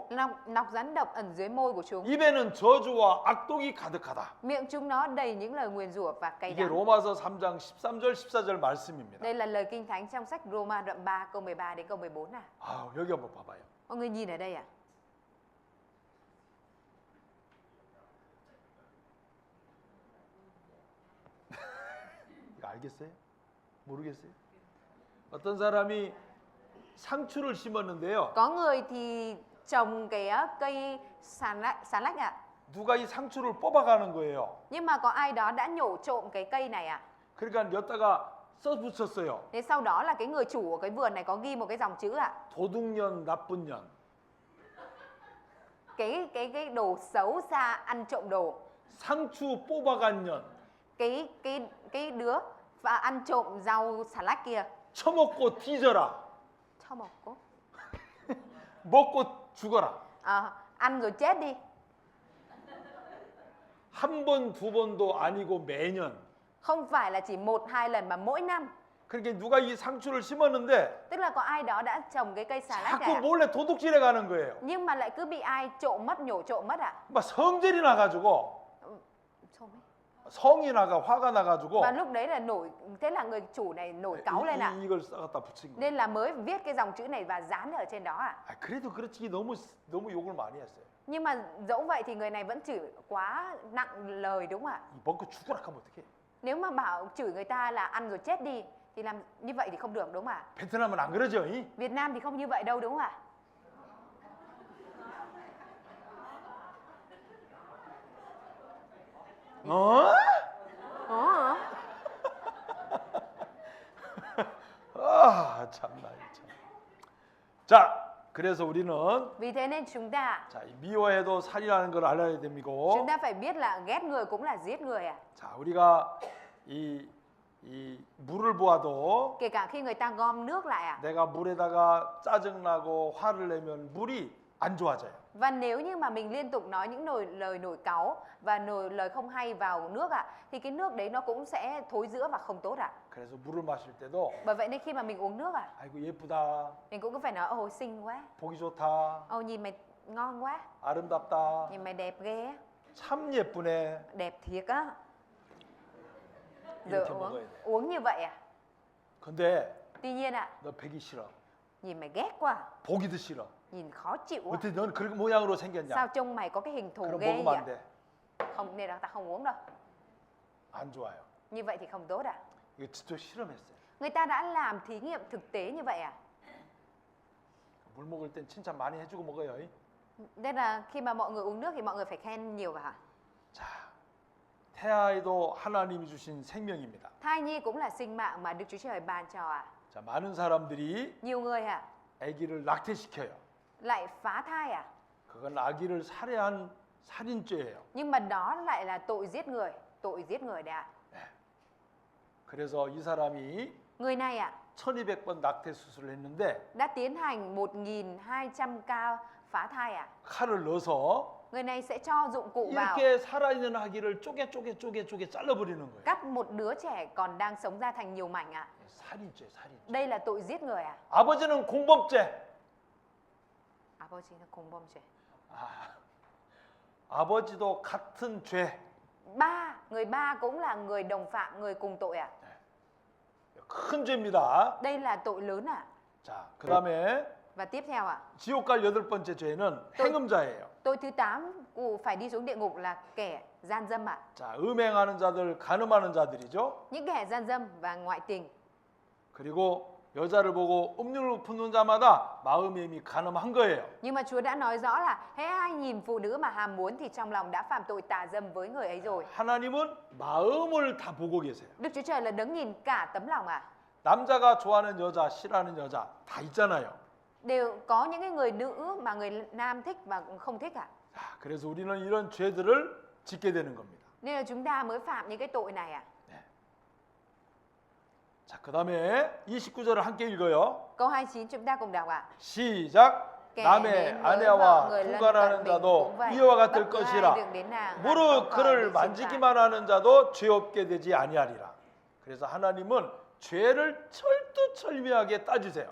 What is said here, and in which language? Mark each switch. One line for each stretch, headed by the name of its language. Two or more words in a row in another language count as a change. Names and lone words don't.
Vietnamese: Nọc rắn độc ẩn dưới môi của chúng.
Korean: 입에는 저주와 악독이 가득하다.
Vietnamese: Miệng chúng nó đầy những lời nguyền rủa và cay
Korean: 이게
Vietnamese: đắng.
Korean: 로마서 3장 13절 14절 말씀입니다.
Vietnamese: Đây là lời Kinh Thánh trong sách Roma đoạn 3 câu 13 đến câu 14 à.
Korean: 아, 여기 한번 봐봐요.
Vietnamese: Mọi người nhìn ở đây ạ.
Korean: 이거 알겠어요? 모르겠어요? 어떤 사람이 상추를 심었는데요.
Vietnamese: Có người thì trồng cái cây xà lách ạ.
Korean: 누가 이 상추를 뽑아가는 거예요.
Vietnamese: Nhưng mà có ai đó đã nhổ trộm cái cây này ạ.
Korean: 그러니까 여기다가 써붙였어요.
Vietnamese: Thế sau đó là cái người chủ của cái vườn này có ghi một cái dòng chữ ạ.
Korean: 도둑년, 나쁜 년.
Vietnamese: Cái đồ xấu xa ăn trộm đồ.
Korean: 상추 뽑아간 년.
Vietnamese: Cái đứa và ăn trộm rau xà lách kia.
Korean: 처먹고 뒤져라.
Vietnamese: Cho một cô.
Korean: 먹고 죽어라.
Vietnamese: Ăn rồi chết đi.
Korean: 한 번, 두 번도 아니고 매년
Vietnamese: Không phải là chỉ 1-2 lần mà mỗi năm.
Korean: 그러니까 누가 이 상추를 심었는데
Vietnamese: Tức là có ai đó đã trồng cái cây xà lách
Korean: 자꾸
Vietnamese: này,
Korean: 몰래 도둑질해 가는 거예요.
Vietnamese: nhưng mà lại cứ bị ai trộm mất, nhổ trộm mất ạ.
Korean: 막 성질이 나가지고
Vietnamese: Trộm ấy.
Korean: 성이 나가 화가 나가지고
Vietnamese: Và lúc đấy là thế là người chủ này nổi cáu lên ạ.
Korean: 이걸 갖다 붙인 거예요.
Vietnamese: Nên là mới viết cái dòng chữ này và dán ở trên đó ạ.
Korean: 아, 그래도 그렇지 너무 욕을 많이 했어요.
Vietnamese: Nhưng mà dẫu vậy thì người này vẫn chửi quá nặng lời đúng không ạ?
Korean: 이 먹고 죽어라 하면 어떡해?
Vietnamese: Nếu mà bảo chửi người ta là ăn rồi chết đi thì làm như vậy thì không được đúng không ạ?
Korean: 베트남은 안 그러죠? 이?
Vietnamese: Việt Nam thì không như vậy đâu đúng không ạ?
Korean: 어?
Vietnamese: Ồ.
Korean: 아, 참나 참. 자, 그래서 우리는
Vietnamese: Vì thế nên chúng ta
Korean: 자, 이 미워해도 살이라는 걸 알아야 됩니고.
Vietnamese: chúng ta phải biết là ghét người cũng là giết người ạ.
Korean: 자, 우리가 이 물을 보아도
Vietnamese: Kể cả khi người ta gom nước lại ạ.
Korean: 내가 물에다가 짜증나고 화를 내면 물이 안 좋아져요.
Vietnamese: Và nếu như mà mình liên tục nói những lời nổi cáu và lời không hay vào nước ạ, thì cái nước đấy nó cũng sẽ thối rữa và không tốt ạ.
Korean: 그래서 물을 마실 때도
Vietnamese: Bởi vậy nên khi mà mình uống nước ạ,
Korean: 아이고 예쁘다,
Vietnamese: mình cũng cứ phải nói ôi xinh quá,
Korean: 보기 좋다,
Vietnamese: nhìn mày ngon quá,
Korean: 아름답다,
Vietnamese: nhìn mày đẹp ghê á,
Korean: 참 예쁘네.
Vietnamese: đẹp thiệt á. Rồi
Korean: 이렇게 먹어야 돼.
Vietnamese: uống như vậy à?
Korean: 근데
Vietnamese: Tuy nhiên ạ,
Korean: 너 배기 싫어,
Vietnamese: nhìn mày ghét quá,
Korean: 보기도 싫어.
Vietnamese: nhìn khó chịu quá.
Korean: 어떻게 넌 그렇게 모양으로 생겼냐?
Vietnamese: Sao trông mày có cái hình thù
Korean: 그럼
Vietnamese: ghê
Korean: 먹으면
Vietnamese: vậy?
Korean: 안 돼.
Vietnamese: Không, nên là ta không uống đâu.
Korean: 안 좋아요.
Vietnamese: Như vậy thì không tốt ạ.
Korean: 이거 직접 실험했어요.
Vietnamese: Người ta đã làm thí nghiệm thực tế như vậy à?
Korean: 물 먹을 땐 칭찬 많이 해주고 먹어요.
Vietnamese: Nên là khi mà mọi người uống nước thì mọi người phải khen nhiều vào hả?
Korean: 자, 태아에도 하나님이 주신 생명입니다.
Vietnamese: Thai nhi cũng là sinh mạng mà Đức Chúa Trời ban cho ạ.
Korean: 자, 많은 사람들이
Vietnamese: Nhiều người ạ
Korean: 아기를 낙태시켜요.
Vietnamese: lại phá thai à?
Korean: 그건 아기를 살해한 살인죄예요.
Vietnamese: Nhưng mà đó lại là tội giết người đấy ạ.
Korean: 그래서 이 사람이
Vietnamese: Người này ạ
Korean: 1200번 낙태 수술을 했는데
Vietnamese: đã tiến hành 1.200 ca phá thai ạ.
Korean: 칼을 넣어서
Vietnamese: Người này sẽ cho dụng cụ vào,
Korean: 이렇게 살아있는 아기를 쪼개 잘라버리는 거예요.
Vietnamese: cắt một đứa trẻ còn đang sống ra thành nhiều mảnh ạ.
Korean: 살인죄.
Vietnamese: Đây là tội giết người ạ.
Korean: 아버지는 공범죄. 아버지는 공범죄. 아버지도 같은 죄.
Vietnamese: Người ba cũng là người đồng phạm, người cùng tội ạ.
Korean: 큰 죄입니다.
Vietnamese: Đây là tội lớn ạ.
Korean: 자, 그다음에
Vietnamese: Và tiếp theo ạ,
Korean: 지옥 갈 여덟 번째 죄는 행음자예요.
Vietnamese: tội thứ 8 phải đi xuống địa ngục là kẻ gian dâm ạ.
Korean: 자, 음행하는 자들, 간음하는 자들이죠.
Vietnamese: Những kẻ gian dâm và ngoại tình.
Korean: 그리고 여자를 보고 음욕을 품는 자마다 마음이 이미 간음한 거예요.
Vietnamese: Nhưng mà Chúa đã nói rõ là hễ ai nhìn phụ nữ mà ham muốn thì trong lòng đã phạm tội tà dâm với người ấy rồi.
Korean: 하나님은 마음을 다 보고 계세요.
Vietnamese: Đức Chúa Trời là đấng nhìn cả tấm lòng ạ.
Korean: 남자가 좋아하는 여자, 싫어하는 여자 다 있잖아요.
Vietnamese: Đều có những cái người nữ mà người nam thích và không thích ạ.
Korean: 자, 그래서 우리는 이런 죄들을 짓게 되는 겁니다.
Vietnamese: Nên là chúng ta mới phạm những cái tội này ạ.
Korean: 자, 그다음에 29절을 함께 읽어요.
Vietnamese: Câu 29 chúng ta cùng đọc ạ.
Korean: 시작.
Vietnamese: Kẻ
Korean: 남의
Vietnamese: đến với
Korean: 아내와
Vietnamese: vợ người lân cận
Korean: 통관하는
Vietnamese: mình
Korean: 자도
Vietnamese: cũng vậy.
Korean: 이와 같을
Vietnamese: Bất cứ ai
Korean: 것이라.
Vietnamese: được đến nàng
Korean: 무릇
Vietnamese: và
Korean: 그를
Vietnamese: không còn bị xâm phạm.
Korean: 만지기만 하는 자도 죄 없게 되지 아니하리라. 그래서 하나님은 죄를 철두철미하게 따지세요.